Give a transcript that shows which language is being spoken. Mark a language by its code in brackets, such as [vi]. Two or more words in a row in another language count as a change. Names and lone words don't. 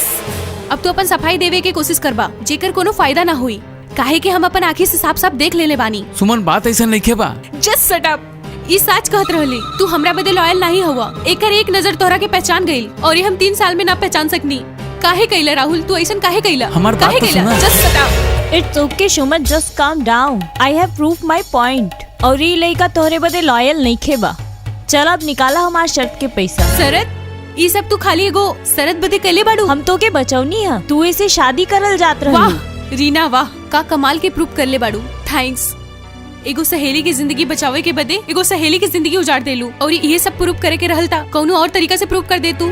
[bho] अब तो अपन सफाई देवे के कोशिश करबा, जेकर कोनो फायदा ना हुई। काहे कि हम अपन आँखी से साफ साफ देख लेले बानी। सुमन बात ऐसा नहीं खे बा। [en] just shut up. [bho] ई सच कहत रहली, तू हमरा बदे लॉयल नहीं हुआ। एकर एक नजर तोहरा के पहचान गई, और ये हम 3 साल में ना पहचान सकनी। काहे कइला राहुल? तू ऐसन काहे कइला? हमार बात काहे तो कइला? सुना। [en] just shut up. It's okay Suman, just calm down. I have prove my point. [bho] और ई लइका तोहरे बदे लॉयल नहीं खेबा। चल अब निकाला हमार शर्त के पैसा। शरत? ई सब तू खाली एगो शरत बदे कइले बाड़ू। हम तो के बचौनी है, तू इसे शादी करल जात रही। वाह रीना वाह, का कमाल के प्रूफ कर ले बाड़ू। थैंक्स। एगो सहेली की जिंदगी बचावे के बदे एगो सहेली की जिंदगी उजाड़ देलू और ये सब प्रूफ करे के रहलता कौनो और तरीका से प्रूफ कर दे तू।